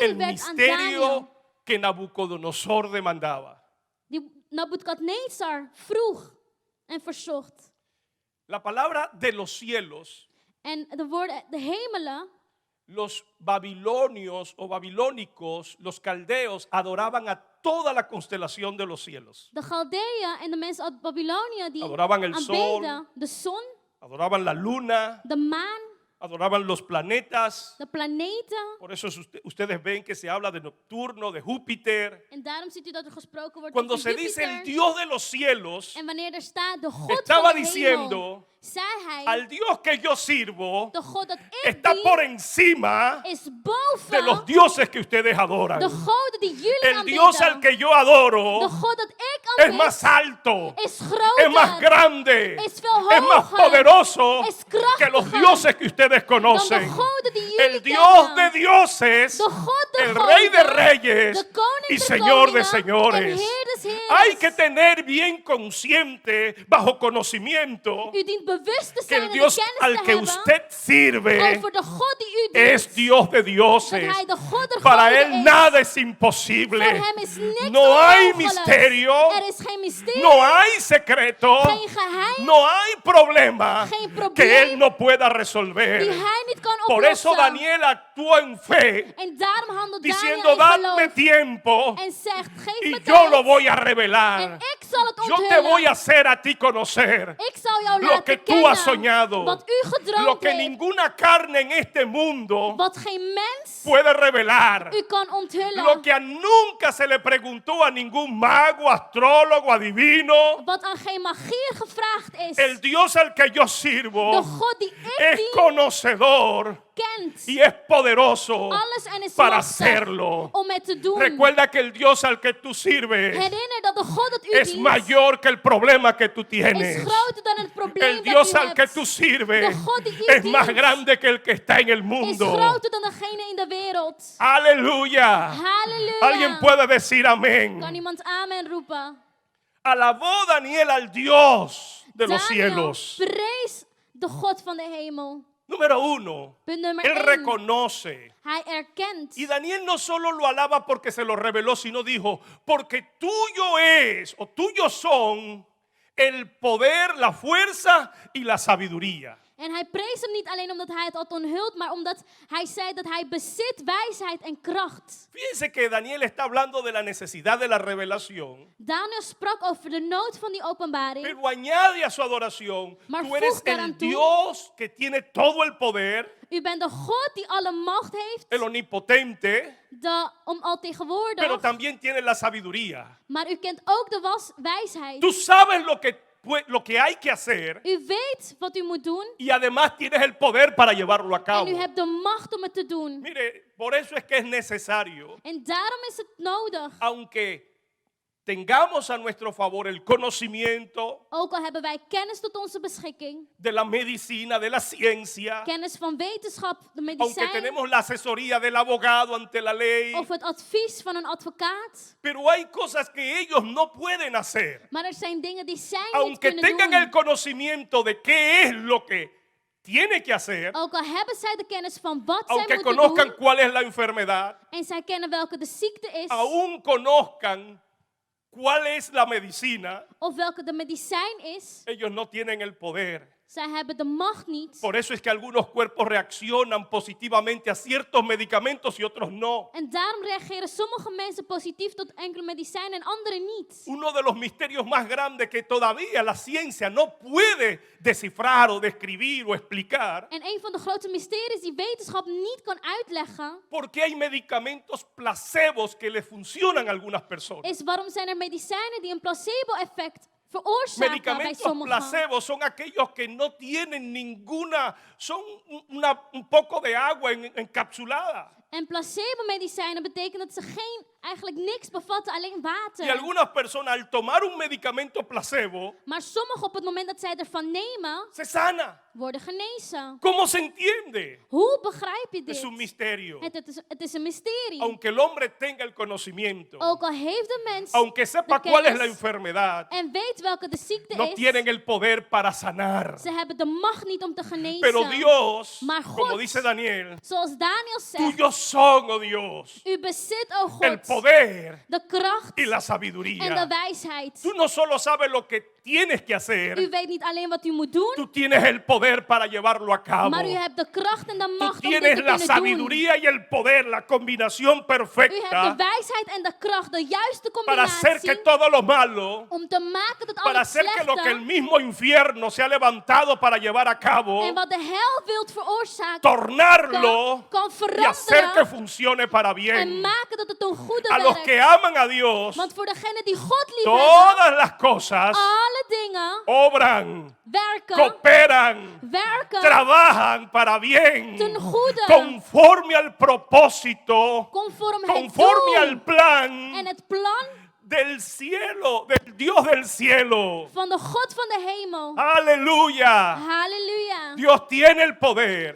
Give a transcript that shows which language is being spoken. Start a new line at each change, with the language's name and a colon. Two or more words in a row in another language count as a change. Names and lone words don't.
Spanish: el
Dutch: werd aan Daniel,
Spanish: misterio que Nabucodonosor demandaba.
Dutch: die Nabukadnezar vroeg en verzocht.
Spanish: La palabra de los cielos,
Dutch: En de woorden, de hemelen,
Spanish: los babilonios o babilónicos, los caldeos, adoraban a toda la constelación de los cielos.
Dutch: de Galdeeën en de mensen uit Babylonië die
Spanish: Adoraban el
Dutch: aanbeden de zon,
Spanish: Adoraban la luna,
Dutch: de maan,
Spanish: adoraban los planetas.
Dutch: de planeten.
Spanish: Por eso ustedes ven que se habla de Neptuno, de Júpiter.
Dutch: En daarom ziet u dat er gesproken wordt
Spanish: Cuando
Dutch: over
Spanish: se dice el
Dutch: Jupiter.
Spanish: Dios de los cielos,
Dutch: En wanneer er staat de God
Spanish: estaba
Dutch: van de
Spanish: diciendo:
Dutch: hemel, zei hij,
Spanish: al Dios que yo sirvo
Dutch: de God dat ik
Spanish: está
Dutch: dien
Spanish: por encima
Dutch: is
Spanish: de
Dutch: boven
Spanish: los dioses que ustedes adoran.
Dutch: de goden die jullie
Spanish: El Dios al
Dutch: aanbidden.
Spanish: que yo adoro
Dutch: De God dat ik
Spanish: es
Dutch: aanbid
Spanish: más alto,
Dutch: is groter,
Spanish: es más grande,
Dutch: is veel
Spanish: es más
Dutch: hoger,
Spanish: poderoso
Dutch: is
Spanish: que los
Dutch: krachtiger
Spanish: dioses que ustedes
Dutch: dan de
Spanish: conocen.
Dutch: goden die jullie
Spanish: El Dios de
Dutch: kennen.
Spanish: dioses,
Dutch: De God de
Spanish: el
Dutch: goden,
Spanish: Rey de reyes
Dutch: de koning
Spanish: y
Dutch: der
Spanish: Señor de
Dutch: koningen en
Spanish: señores.
Dutch: Heer des Heeres.
Spanish: Hay que tener bien consciente, bajo conocimiento,
Dutch: U dient bewust te
Spanish: que
Dutch: zijn
Spanish: el
Dutch: en de
Spanish: Dios
Dutch: kennis
Spanish: al
Dutch: te
Spanish: que
Dutch: hebben
Spanish: usted sirve
Dutch: over de God die u dient.
Spanish: es Dios de
Dutch: Dat
Spanish: dioses.
Dutch: hij de God der
Spanish: Para
Dutch: goden
Spanish: Él
Dutch: is.
Spanish: nada es
Dutch: Voor
Spanish: imposible.
Dutch: hem is niks
Spanish: No hay
Dutch: onmogelijk.
Spanish: misterio.
Dutch: Er is geen mysterie.
Spanish: No hay secreto.
Dutch: Geen geheim.
Spanish: No hay problema
Dutch: Geen probleem
Spanish: que Él no pueda
Dutch: Die
Spanish: resolver.
Dutch: hij niet kan
Spanish: Por eso
Dutch: oplossen.
Spanish: Daniel actuó en fe,
Dutch: En daarom handelt
Spanish: diciendo,
Dutch: Daniel in
Spanish: dadme
Dutch: geloof.
Spanish: tiempo
Dutch: En zegt, geef
Spanish: y
Dutch: me
Spanish: yo
Dutch: tijd.
Spanish: lo voy a
Dutch: En
Spanish: revelar.
Dutch: ik zal het
Spanish: Yo te
Dutch: onthullen.
Spanish: voy a hacer a ti conocer
Dutch: Ik zal jou
Spanish: lo
Dutch: laten
Spanish: que tú
Dutch: kennen
Spanish: has soñado,
Dutch: wat u
Spanish: lo
Dutch: gedroomd
Spanish: que
Dutch: heeft.
Spanish: ninguna carne en este mundo
Dutch: Wat geen mens
Spanish: puede revelar.
Dutch: u kan onthullen.
Spanish: Lo que nunca se le preguntó a ningún mago, astrólogo, adivino.
Dutch: Wat aan geen magier gevraagd is.
Spanish: El Dios al que yo
Dutch: De
Spanish: sirvo
Dutch: God die ik
Spanish: es
Dutch: dien
Spanish: conocedor
Dutch: kent
Spanish: y es poderoso
Dutch: alles en is
Spanish: para
Dutch: machtig
Spanish: hacerlo.
Dutch: om het te doen.
Spanish: Recuerda que el Dios al que tú sirves
Dutch: Herinner dat de God dat u
Spanish: es
Dutch: dient
Spanish: mayor que el problema que tú
Dutch: is
Spanish: tienes.
Dutch: groter dan het probleem
Spanish: El Dios
Dutch: dat u
Spanish: al que
Dutch: hebt.
Spanish: tú sirves
Dutch: De God die u
Spanish: es
Dutch: dient
Spanish: más grande que el que está en el
Dutch: Is
Spanish: mundo.
Dutch: groter dan degene in de wereld.
Spanish: Aleluya.
Dutch: Halleluja.
Spanish: Alguien puede decir amén.
Dutch: Kan iemand amen roepen?
Spanish: Alabó Daniel al Dios de los
Dutch: Daniel
Spanish: cielos.
Dutch: prees de God van de hemel.
Spanish: Número uno,
Dutch: Punt nummer
Spanish: él
Dutch: 1.
Spanish: reconoce.
Dutch: Hij erkent.
Spanish: Y Daniel no solo lo alaba porque se lo reveló, sino dijo, porque tuyo es o tuyos son el poder, la fuerza y la sabiduría.
Dutch: En hij prees hem niet alleen omdat hij het had onthuld, maar omdat hij zei dat hij bezit wijsheid en kracht.
Spanish: Fíjense que Daniel está hablando de la necesidad de la revelación,
Dutch: Daniel sprak over de nood van die openbaring.
Spanish: pero añade a su adoración,
Dutch: Maar
Spanish: tú eres
Dutch: voeg daaraan
Spanish: el
Dutch: toe,
Spanish: Dios que tiene todo el poder,
Dutch: U bent de God die alle macht heeft,
Spanish: el omnipotente,
Dutch: de
Spanish: pero
Dutch: altegenwoordig,
Spanish: también tiene la sabiduría.
Dutch: maar u kent ook de wijsheid.
Spanish: Tú sabes lo que hay que hacer
Dutch: U weet wat u moet doen
Spanish: y además tienes el poder para llevarlo a
Dutch: en
Spanish: cabo.
Dutch: u hebt de macht om het te doen.
Spanish: Mire, por eso es que es necesario,
Dutch: En daarom is het nodig,
Spanish: aunque tengamos a nuestro favor el conocimiento
Dutch: ook al hebben wij kennis tot onze beschikking,
Spanish: de la medicina, de la ciencia,
Dutch: kennis van wetenschap, de
Spanish: aunque
Dutch: medicijn
Spanish: tenemos la asesoría del abogado ante la ley,
Dutch: of het advies van een advocaat.
Spanish: pero hay cosas que ellos no pueden hacer,
Dutch: Maar er zijn dingen die zij niet
Spanish: aunque
Dutch: kunnen
Spanish: tengan
Dutch: doen.
Spanish: el conocimiento de qué es lo que tiene que hacer,
Dutch: Ook al hebben zij de kennis van wat zij
Spanish: aunque
Dutch: moeten
Spanish: conozcan
Dutch: doen
Spanish: cuál es la enfermedad,
Dutch: en zij kennen welke de ziekte is
Spanish: aún conozcan cuál es la medicina,
Dutch: of welke de medicijn is,
Spanish: ellos no tienen el poder.
Dutch: zij hebben de macht niet.
Spanish: Por eso es que algunos cuerpos reaccionan positivamente a ciertos medicamentos y otros no.
Dutch: En daarom reageren sommige mensen positief tot enkele medicijnen en anderen niet.
Spanish: Uno de los misterios más grandes que todavía la ciencia no puede descifrar o describir o explicar,
Dutch: En een van de grote mysteries die wetenschap niet kan uitleggen,
Spanish: porque hay medicamentos placebos que le funcionan a algunas personas.
Dutch: is waarom zijn er medicijnen die een placebo-effect veroorzaken bij
Spanish: Medicamentos
Dutch: sommigen.
Spanish: placebos son aquellos que no tienen ninguna, son un poco de agua encapsulada.
Dutch: En placebo-medicijnen betekenen dat ze eigenlijk niks bevatten, alleen
Spanish: Y
Dutch: water.
Spanish: algunas personas al tomar un medicamento placebo
Dutch: Maar sommigen op het moment dat zij ervan nemen,
Spanish: se sana.
Dutch: worden genezen.
Spanish: ¿Cómo se entiende?
Dutch: Hoe begrijp je
Spanish: Es un
Dutch: dit?
Spanish: misterio.
Dutch: Het is een mysterie.
Spanish: Aunque el hombre tenga el conocimiento,
Dutch: Ook al heeft de mens
Spanish: aunque sepa
Dutch: de
Spanish: cuál es la
Dutch: kennis
Spanish: enfermedad,
Dutch: en weet welke de ziekte
Spanish: no
Dutch: is,
Spanish: tienen el poder para sanar.
Dutch: ze hebben de macht niet om te genezen.
Spanish: Pero Dios,
Dutch: Maar
Spanish: como
Dutch: God,
Spanish: dice Daniel,
Dutch: zoals Daniel zegt,
Spanish: tuyos son, oh Dios,
Dutch: u bezit,
Spanish: o el
Dutch: God,
Spanish: poder
Dutch: de kracht
Spanish: y la
Dutch: en de
Spanish: sabiduría.
Dutch: wijsheid.
Spanish: Tú no solo sabes lo que tienes que
Dutch: U
Spanish: hacer,
Dutch: weet niet alleen wat u moet doen,
Spanish: tú tienes el poder para llevarlo a cabo.
Dutch: maar u hebt de kracht en de
Spanish: Tú
Dutch: macht om dit
Spanish: tienes
Dutch: te
Spanish: la
Dutch: kunnen doen.
Spanish: sabiduría y el poder, la combinación
Dutch: U hebt de
Spanish: perfecta
Dutch: wijsheid en de kracht, de juiste
Spanish: para hacer que
Dutch: combinatie,
Spanish: todo lo malo,
Dutch: om te maken dat al
Spanish: para
Dutch: het
Spanish: hacer que lo que el
Dutch: slechte
Spanish: mismo infierno se ha levantado para llevar a cabo,
Dutch: en wat de hel wilt veroorzaken,
Spanish: tornarlo
Dutch: kan
Spanish: y hacer que
Dutch: veranderen
Spanish: funcione para
Dutch: en
Spanish: bien.
Dutch: maken dat het een goede
Spanish: A los que
Dutch: werkt.
Spanish: aman a Dios,
Dutch: Want voor degenen die God lief hebben,
Spanish: todas las cosas
Dutch: alle dingen
Spanish: obran,
Dutch: werken,
Spanish: cooperan,
Dutch: werken
Spanish: trabajan para bien,
Dutch: ten goede,
Spanish: conforme al propósito,
Dutch: conform het
Spanish: conforme al
Dutch: doel
Spanish: plan
Dutch: en het plan
Spanish: del cielo, del Dios del cielo.
Dutch: van de God van de hemel.
Spanish: Aleluya.
Dutch: Halleluja.
Spanish: Dios tiene el poder